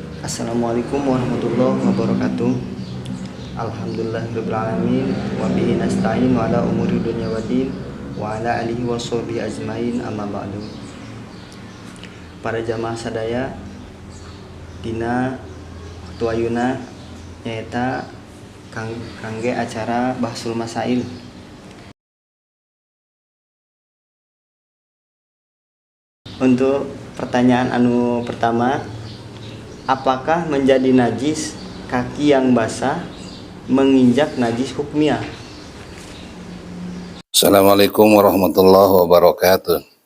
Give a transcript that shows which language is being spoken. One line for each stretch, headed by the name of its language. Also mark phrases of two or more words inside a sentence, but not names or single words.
Arabic: السلام عليكم ورحمة الله وبركاته. الحمد لله رب العالمين. وبه نستعين على أمور دنيا والدين وعلى آله وصحبه أجمعين أما بعد.
Sundanese: Para jamaah sadaya, dina waktu ayeuna nyaeta kangge acara Bahsul Masail.
Indonesian: Untuk pertanyaan anu pertama, apakah menjadi najis kaki yang basah menginjak najis hukmiyah?
Arabic: السلام عليكم ورحمة الله وبركاته.